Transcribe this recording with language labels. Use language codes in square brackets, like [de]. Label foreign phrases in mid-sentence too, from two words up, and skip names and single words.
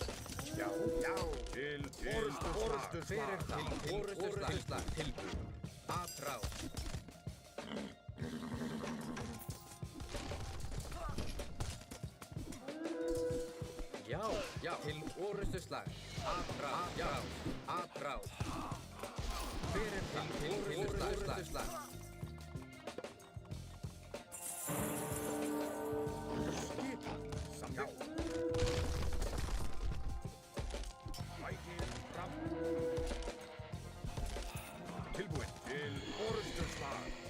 [is] Já. Já. Til orustuslag. Hver er það? Til orustuslag. Tilbúin. Atrás. Já. Já. Til orustuslag. Atrás. Já. Atrás. Hver er það? Til orustuslag. Já. Sækið fram. Tilbúin. Til orustuslag.